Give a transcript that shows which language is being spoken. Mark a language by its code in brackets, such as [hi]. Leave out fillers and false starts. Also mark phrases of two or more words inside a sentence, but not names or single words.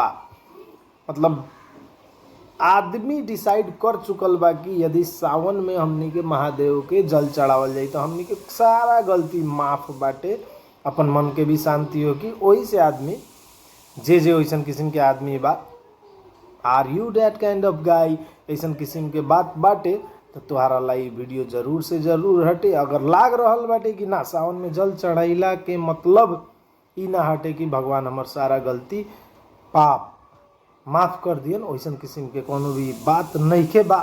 [bho] मतलब आदमी डिसाइड कर चुकल बा कि यदि सावन में हमनी के महादेव के जल चढ़ावल जाई तो हमनी के सारा गलती माफ बाटे, अपन मन के भी शांति होगी। वही से आदमी जे वैसन किस्म के आदमी बा, [en] are you that kind of guy, [bho] ऐसा किस्म के बात बाटे तो तुम्हारा लाई वीडियो जरूर से जरूर हटे। अगर लाग रहल बाटे कि ना सावन में जल चढ़ाइला के मतलब ई ना हटे कि भगवान हमार सारा गलती पाप माफ कर दियन, वैसन किस्म के कोनो भी बात नहीं के बा।